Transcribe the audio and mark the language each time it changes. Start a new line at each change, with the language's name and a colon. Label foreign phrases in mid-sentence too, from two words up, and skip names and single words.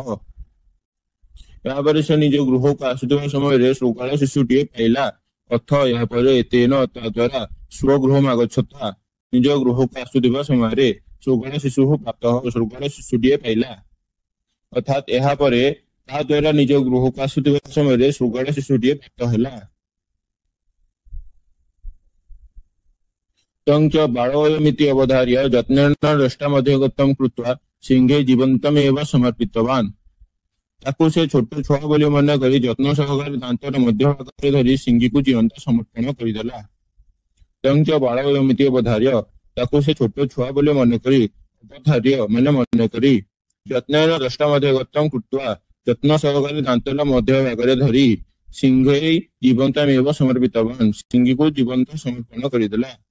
Odia: ଏହାପରେ ସେ ନିଜ ଗୃହକୁ ଆସୁଥିବା ସମୟରେ ଶୃଗାଳ ଶିଶୁଟିଏ ପାଇଲା। ଅଥ ଏହାପରେ ତେନ ତାଦ୍ୱାରା
Sanskrit: ସ୍ୱଗୃହମ୍ ଆଗଚ୍ଛତା
Odia: ନିଜ ଗୃହକୁ ଆସୁଥିବା ସମୟରେ
Sanskrit: ଶୃଗାଳ ଶିଶୁଃ ପ୍ରାପ୍ତଃ
Odia: ଶୃଗାଳ ଶିଶୁଟିଏ ପାଇଲା। ଅର୍ଥାତ୍ ଏହାପରେ ତା ଦ୍ୱାରା ନିଜ ଗୃହକୁ ଆସୁଥିବା ସମୟରେ ଶୃଗାଳ ଶିଶୁଟିଏ ପ୍ରାପ୍ତ ହେଲା।
Sanskrit: तं च ବାଳୋऽୟମିତି ଅବଧାର୍ୟ ଯତ୍ନେନ ଦୃଷ୍ଟାମଧ୍ୟଗତଂ କୃତ୍वा ସିଂହୈ ଜୀବନ୍ତମେବ ସମର୍ପିତବାନ୍।
Odia: ତାକୁ ସେ ଛୋଟ ଛୁଆ ବୋଲି ମନେ କରି ଯତ୍ନ ସହକାରେ ଦାନ୍ତର ମଧ୍ୟଭାଗରେ ଧରି ସିଂହୀକୁ ଜୀବନ୍ତ ସମର୍ପଣ କରିଦେଲା।
Sanskrit: तं च ବାଳୋऽୟମିତି ଅବଧାର୍ୟ
Odia: ତାକୁ ସେ ଛୋଟ ଛୁଆ ବୋଲି ମନେକରି ଅବଧାର୍ୟ ମାନେ ମନେକରି
Sanskrit: ଯତ୍ନେନ ଦୃଷ୍ଟାମଧ୍ୟଗତଂ କୃତ୍ବା
Odia: ଯତ୍ନ ସହକାରେ ଦାନ୍ତର ମଧ୍ୟଭାଗରେ ଧରି
Sanskrit: ସିଂହୈ ଜୀବନ୍ତମେବ ସମର୍ପିତବାନ୍
Odia: ସିଂହୀକୁ ଜୀବନ୍ତ ସମର୍ପଣ କରିଦେଲା।